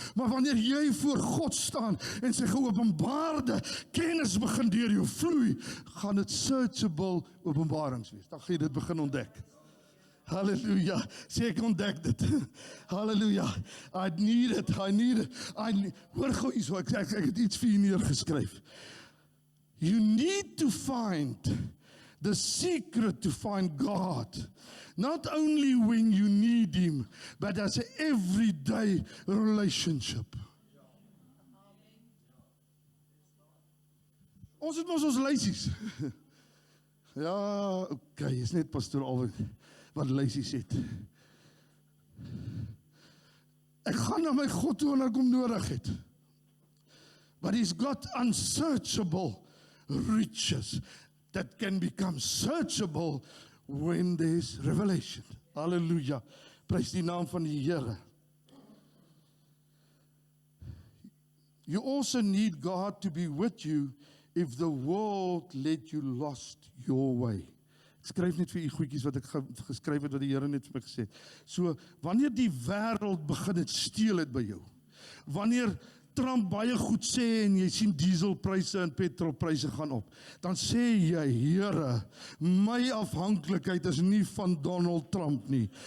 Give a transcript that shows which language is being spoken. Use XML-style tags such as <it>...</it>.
<af>Maar wanneer jy voor God staan en sy geopenbaarde kennis begin deur jou vloei, gaan dit searchable openbarings wees. Dan gaan jy dit begin ontdek. Halleluja. Sê ek ontdek dit. Halleluja.</af> <en>I need it.</en> <af>Hoor gou hier so, ek het iets vir u neergeskryf.</af> <en>You need to find the secret to find God. Not only when you need Him, but as an everyday relationship.</en> <af>Ons het ons lysies. Ja, okay, is net pastoor Alwyn wat lysies het. Ek gaan na my God toe wanneer ek hom nodig het.</af> <en>But He's got unsearchable riches that can become searchable when there's revelation. Hallelujah.</en> <af>Prys die naam van die Here.</af> <en>You also need God to be with you if the world let you lost your way.</en> <af>Ek skryf net vir u goedjies wat ek geskryf het wat die Here net vir my gesê het. So, wanneer die wêreld begin het steel het by jou, wanneer Trump baie goed sê en jy sien dieselpryse en petrolpryse gaan op, dan sê jy, Here, my afhanklikheid is nie van Donald Trump nie.</af>